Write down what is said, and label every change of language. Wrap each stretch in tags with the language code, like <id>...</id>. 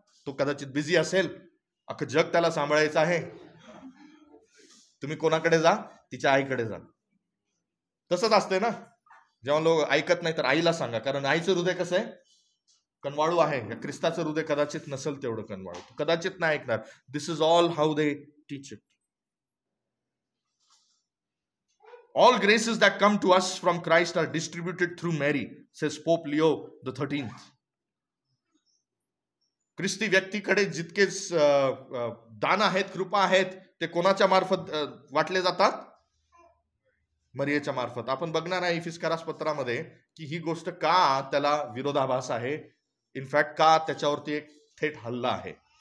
<mr>तो कदाचित बिझी असेल, अख्खं जग त्याला सांभाळायचं आहे. तुम्ही कोणाकडे जा? तिच्या आईकडे जा. तसंच असते ना, जेव्हा लोक ऐकत नाही तर आईला सांगा, कारण आईचं हृदय कसं आहे, कनवाळू आहे. ख्रिस्ताचं हृदय कदाचित नसेल तेवढं कनवाळू, कदाचित नाही ऐकणार.</mr> <en>This is all how they teach it. All graces that come to us from Christ are distributed through Mary, says Pope Leo XIII.</en> <mr>ख्रिस्ती व्यक्तीकडे जितके दान आहेत, कृपा आहेत, ते कोणाच्या मार्फत वाटले जातात? मरियेच्या मार्फत. आपण बघणार आहे इफिसकारास पत्रामध्ये की ही गोष्ट का त्याला विरोधाभास आहे, इनफॅक्ट का त्याच्यावरती एक थेट हल्ला आहे.</mr>